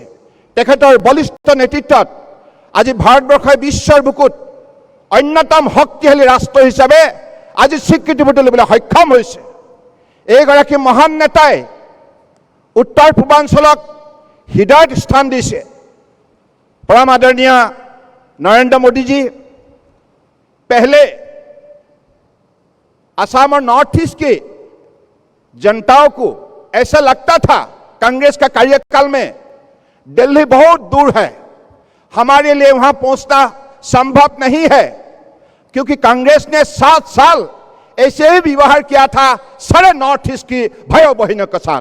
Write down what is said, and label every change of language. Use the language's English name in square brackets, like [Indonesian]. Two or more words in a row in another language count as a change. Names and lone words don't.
[Assamese] তেখেতৰ বলিষ্ঠ নেতৃত্বত আজি ভাৰতবৰ্ষই বিশ্বৰ বুকুত অন্যতম শক্তিশালী ৰাষ্ট্ৰ হিচাপে আজি স্বীকৃতি তুলিবলৈ সক্ষম হৈছে। এইগৰাকী মহান নেতাই উত্তৰ পূৰ্বাঞ্চলক হৃদয়ত স্থান দিছে। [Hindi] परम आदरणीय नरेंद्र मोदी जी पहले असम और नॉर्थ ईस्ट की जनताओं को ऐसा लगता था कांग्रेस का कार्यकाल में दिल्ली बहुत दूर है, हमारे लिए वहां पहुंचना संभव नहीं है, क्योंकि कांग्रेस ने 7 साल ऐसे ही व्यवहार किया था सारे नॉर्थ ईस्ट की भाइयों बहनों के साथ।